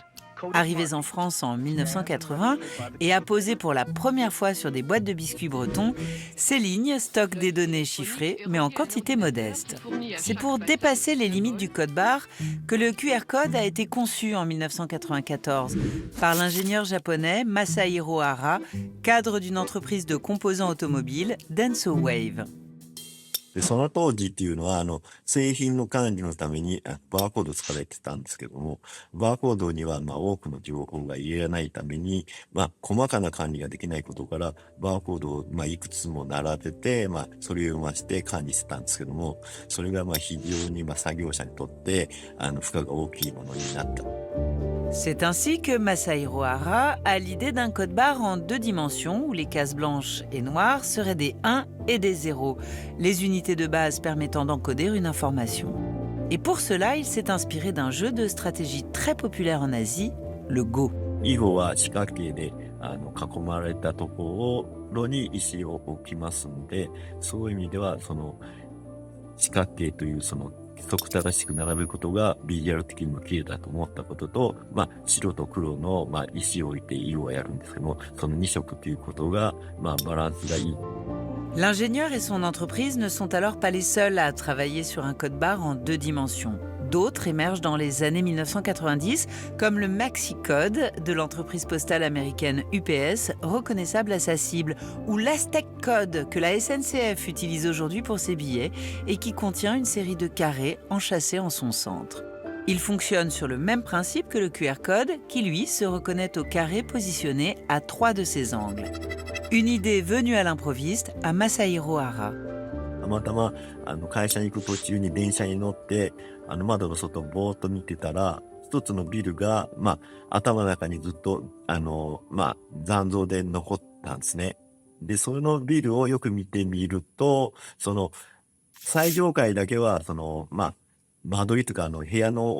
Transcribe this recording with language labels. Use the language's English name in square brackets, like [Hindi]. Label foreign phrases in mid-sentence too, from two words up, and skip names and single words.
[French] Arrivés en France en 1980 et apposés pour la première fois sur des boîtes de biscuits bretons, ces lignes stockent des données chiffrées, mais en quantité modeste. C'est pour dépasser les limites du code barre que le QR code a été conçu en 1994 par l'ingénieur japonais Masahiro Hara, cadre d'une entreprise de composants automobiles, Denso Wave. [Japanese] で、その当時っていうのは、製品の管理のためにバーコード使われてたんですけども、バーコードには多くの情報が入れないために、細かな管理ができないことから、バーコードをいくつも並べて、それを読ませて管理してたんですけども、それが非常に作業者にとって、負荷が大きいものになった。 [French] C'est ainsi que Masahiro Hara a l'idée d'un code barre en 2 dimensions où les cases blanches et noires seraient des 1 et des 0, les unités de base permettant d'encoder une information. Et pour cela, il s'est inspiré d'un jeu de stratégie très populaire en Asie, le Go. [Japanese] 囲碁は四角形で囲まれたところに石を置きますので、そういう意味では四角形という規則正しく並べることがビジュアル的にも綺麗だと思ったことと、白と黒の石を置いて色をやるんですけども、その2色ということがバランスがいい。 [French] L'ingénieur et son entreprise ne sont alors pas les seuls à travailler sur un code barre en 2 dimensions. D'autres émergent dans les années 1990, comme le MaxiCode de l'entreprise postale américaine UPS, reconnaissable à sa cible, ou l'Aztec Code que la SNCF utilise aujourd'hui pour ses billets et qui contient une série de carrés enchâssés en son centre. Il fonctionne sur le même principe que le QR code, qui lui se reconnaît au carré positionné à 3 de ses angles. Une idée venue à l'improviste à Masahiro Hara. [Japanese] たまたま会社に行く途中に電車に乗って窓の外をぼーっと見てたら、一つのビルが頭の中にずっと残像で残ったんですね。で、そのビルをよく見てみると、最上階だけは間取りとか部屋の